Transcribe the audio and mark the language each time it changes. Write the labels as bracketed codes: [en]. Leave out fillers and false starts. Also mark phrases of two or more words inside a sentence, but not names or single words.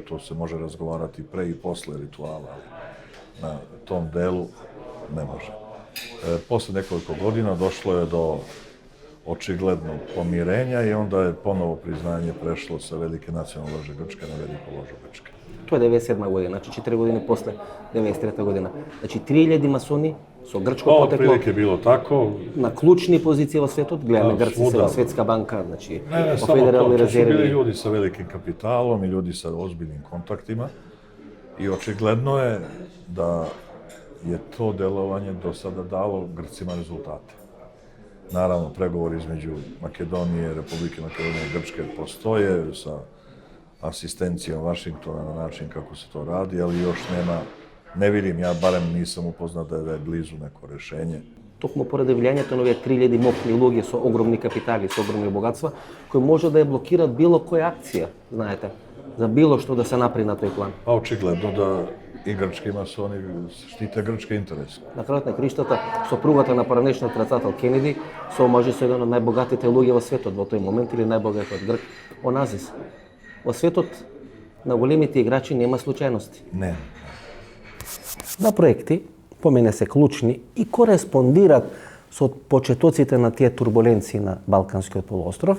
[sr] To se može razgovarati pre i posle rituala, ali na tom delu ne može. Posle nekoliko godina došlo je do očiglednog pomirenja i onda je ponovo priznanje prešlo sa Velike nacionalne lože Grčke na Veliku ložu Grčke. [mk] Тоа е 97 година, значи 4 години после 93 година. Значи 3000 масони со грчко потекло. [sr] Otprilike bilo tako. [mk] На клучни позиции во светот, гледаме Грција сега Светска банка, значи во федерални резерви. [sr] To su bili ljudi sa velikim kapitalom i ljudi sa ozbiljnim kontaktima i očigledno je da je to delovanje do sada dalo Grcima rezultate. Naravno, pregovori između Makedonije, Republike Makedonije i Grčke postoje sa asistencijom Vašingtona na način kako se to radi, ali još ne vidim, ja barem nisam upoznat da je blizu neko rešenje. [mk] Токму поради влијањето на овие 3000 мокни луѓе со огромни капитали, со огромни богатства, кои може да ја блокират било која акција, знаете, за било што да се направи на тој план. [sr] Pa očigledno da i grčki masoni štite grčke interese. [mk] На крајот на криштата, сопругата на поранешниот председател Кенеди се омажи со еден од најбогатите луѓе во светот во тој момент или најбогатиот грк Оназис. Во светот на големите играчи нема случајности. Не. Да проекти, по мене се клучни и кореспондираат со почетоците на тие турбуленции на Балканскиот полуостров.